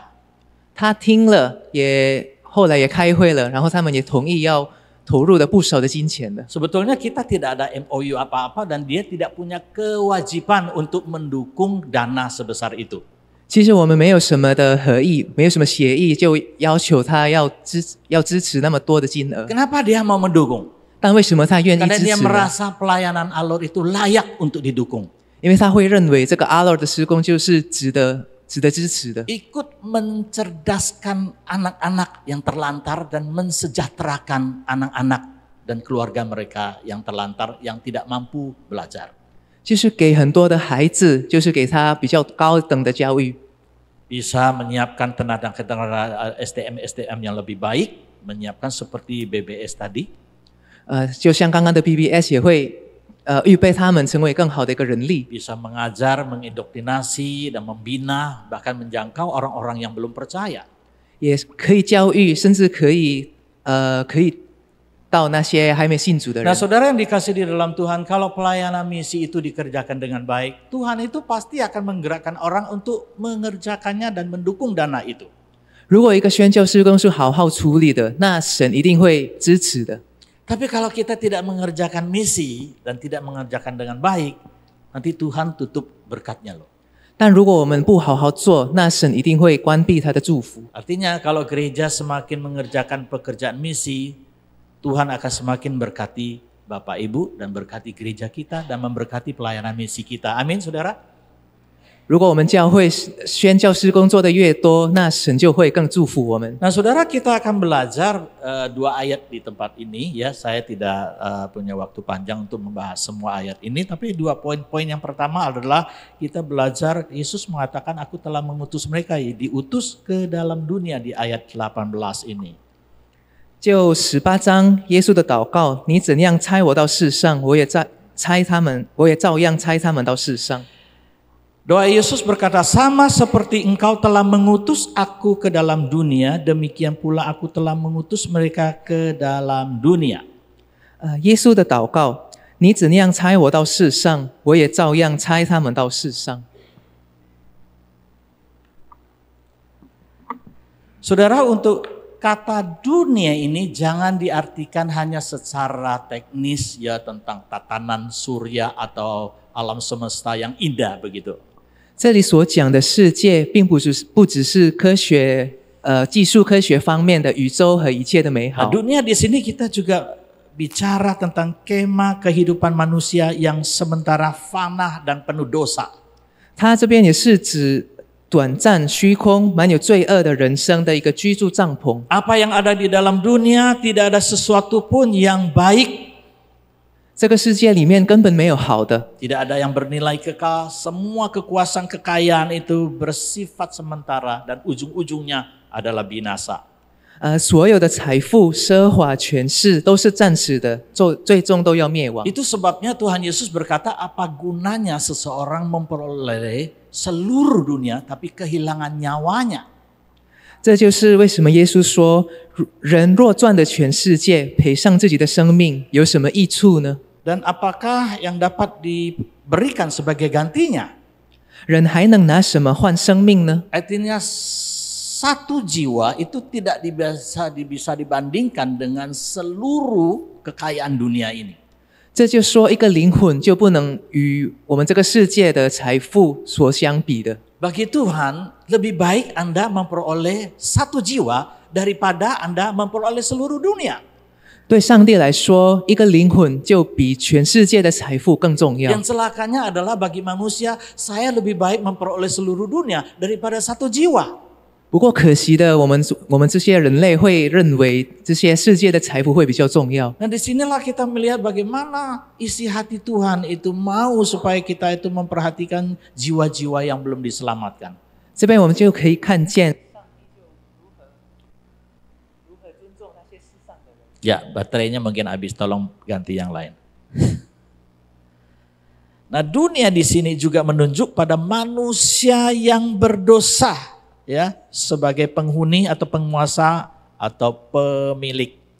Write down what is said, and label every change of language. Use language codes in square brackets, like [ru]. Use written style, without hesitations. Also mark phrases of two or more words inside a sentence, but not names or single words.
[zh] 他听了，后来也开会了，然后他们也同意要投入了不少的金钱的。 [id] Sebetulnya kita tidak ada MOU apa-apa dan dia tidak punya kewajiban untuk mendukung dana sebesar itu. [zh] 其实我们没有什么的合意，没有什么协议，就要求他要支持那么多的金额。 [id] Kenapa dia mau mendukung? [zh] 但为什么他愿意 [id] Karena [zh] 支 [id] dia [zh] 持呢？ [id] merasa pelayanan Alor itu layak untuk didukung. [zh] 因为他会认为这个阿洛的施工就是值得支持的。 [id] Ikut mencerdaskan anak-anak yang terlantar dan mensejahterakan anak-anak dan keluarga mereka yang terlantar, yang tidak mampu belajar. [zh] 就是给很多的孩子，就是给他比较高等的教育， [id] Bisa menyiapkan tenaga SDM yang lebih baik, menyiapkan seperti BBS tadi. [zh] 就像刚刚的 BBS 也会预备他们成为更好的一个人力， [id] Bisa mengajar, mengindoktrinasi, dan membina, bahkan menjangkau orang-orang yang belum percaya. [zh] 也可以教育，甚至可以到那些还没信主的 [id] Nah, [zh] 人。 [id] saudara yang dikasih di dalam Tuhan, kalau pelayanan misi itu dikerjakan dengan baik, Tuhan itu pasti akan menggerakkan orang untuk mengerjakannya dan mendukung dana itu. [zh] 如果一个宣教事工是好好处理的，那神一定会支持的。 [id] Tapi kalau kita tidak mengerjakan misi dan tidak mengerjakan dengan baik, nanti Tuhan tutup berkatnya loh. [zh] 但如果我们不好好做，那神一定会关闭他的祝福。 [id] Artinya kalau gereja semakin mengerjakan pekerjaan misi, Tuhan akan semakin berkati Bapak Ibu dan berkati gereja kita dan memberkati pelayanan misi kita. Amin, saudara. [zh] 如果我们教会宣教事工做的越多，那神就会更祝福我们。 [id] Nah, saudara, kita akan belajar 2 ayat di tempat ini ya. Saya tidak punya waktu panjang untuk membahas semua ayat ini, tapi 2 poin-poin yang pertama adalah kita belajar Yesus mengatakan aku telah mengutus mereka, diutus ke dalam dunia di ayat 18 ini. [zh] 就18章耶稣的祷告，你怎样差我到世上，我也照样差他们到世上。 [id] Doa Yesus berkata, sama seperti engkau telah mengutus aku ke dalam dunia, demikian pula aku telah mengutus mereka ke dalam dunia. [zh] 耶稣的祷告，你怎样差我到世上，我也照样差他们到世上。 [id] Saudara, untuk kata dunia ini jangan diartikan hanya secara teknis ya tentang tatanan surya atau alam semesta yang indah begitu. [zh] 这里所讲的世界，并不只是技术科学方面的宇宙和一切的美 [id] Nah, [zh] 好。 [id] dunia di sini kita juga bicara tentang kema kehidupan manusia yang sementara fana dan penuh dosa. [zh] 它这边也是指短暂、虚空、满有罪恶的人生的一个居住帐篷。 [id] Apa yang ada di dalam dunia tidak ada sesuatu pun yang baik. [zh] 这个世界里面根本没有好的， [id] Tidak ada yang bernilai kekal. Semua kekuasaan kekayaan itu bersifat sementara dan ujung-ujungnya adalah binasa. [zh] 所有的财富、奢华、权势都是暂时的，最终都要灭亡。 [id] Itu sebabnya Tuhan Yesus berkata, apa gunanya seseorang memperoleh seluruh dunia tapi kehilangan nyawanya? [zh] 这就是为什么耶稣说，人若赚得全世界，赔上自己的生命，有什么益处呢？ [id] Dan apakah yang dapat diberikan sebagai gantinya? [zh] 人还能拿什么换生命呢？ [id] Artinya satu jiwa itu tidak bisa dibandingkan dengan seluruh kekayaan dunia ini. [zh] 这就说一个灵魂就不能与我们这个世界的财富所相比的。 [id] Bagi Tuhan, lebih baik Anda memperoleh satu jiwa daripada Anda memperoleh seluruh dunia. [zh] 对上帝来说，一个灵魂就比全世界的财富更重要。 [id] Yang celakanya adalah bagi manusia, saya lebih baik memperoleh seluruh dunia daripada satu jiwa. [zh] 不过可惜的，我们这些人类会认为这些世界的财富会比较重要。 [id] Nah disinilah kita melihat bagaimana isi hati Tuhan itu mau supaya kita itu memperhatikan jiwa-jiwa yang belum diselamatkan. [zh] 这边我们就可以看见， [id] Ya, baterainya mungkin habis, tolong ganti yang lain. Nah, dunia di sini juga menunjuk pada manusia yang berdosa, ya, sebagai penghuni atau penguasa atau pemilik.